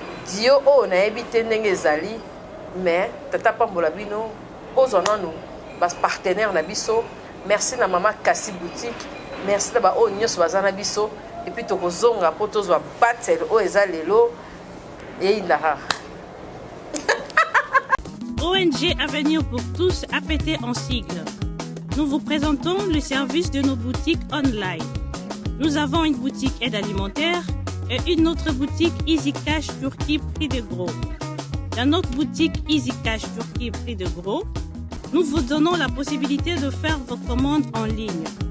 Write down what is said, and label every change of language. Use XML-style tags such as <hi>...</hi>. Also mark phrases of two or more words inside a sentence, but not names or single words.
<ln>Dio oyo nayebi te ndenge ezali, mais tata pambola bino. Kozwa nanu ba partenaire na biso. Merci na Mama Kasi Boutique. Merci na ba oyo nyonso baza na biso.</ln> <fr>Et puis</fr> <ln>tokozonga po tozwa battle oyo eza lelo. Eyinda ha.</ln> <fr>O N G Avenir pour tous, A P T en sigle. Nous vous présentons le service de nos boutiques online. Nous avons une boutique aide alimentaire et une autre boutique Easy Cash Turquie prix de gros. Dans notre boutique Easy Cash Turquie prix de gros, nous vous donnons la possibilité de faire vos commandes en ligne.</fr>